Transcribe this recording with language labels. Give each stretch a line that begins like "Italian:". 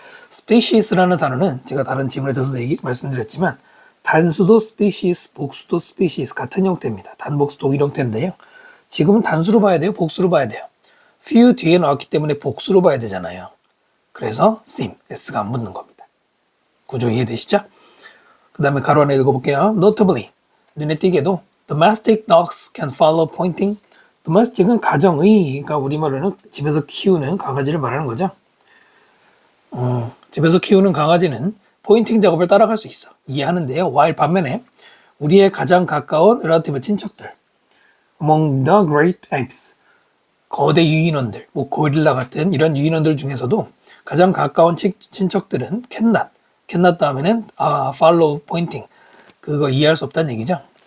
Korean: species라는 단어는 제가 다른 지문에서 말씀드렸지만 단수도 species, 복수도 species 같은 형태입니다. 단복수 동일 형태인데요. 지금은 단수로 봐야 돼요? 복수로 봐야 돼요? few 뒤에 나왔기 때문에 복수로 봐야 되잖아요. 그래서 seem, s가 안 붙는 겁니다. 구조 이해되시죠? 그 다음에 가로 안에 읽어볼게요.
English: Notably,
Korean: 눈에 띄게도
English: domestic dogs can follow pointing.
Korean: domestic은 가정의, 그러니까 우리말로는 집에서 키우는 강아지를 말하는 거죠. 집에서 키우는 강아지는 포인팅 작업을 따라갈 수 있어. 이해하는데요. while 반면에 우리의 가장 가까운 relative 친척들,
English: among the great apes,
Korean: 거대 유인원들, 뭐 고릴라 같은 이런 유인원들 중에서도 가장 가까운 친척들은 cannot 다음에는
English: follow pointing,
Korean: 그거 이해할 수 없다는 얘기죠.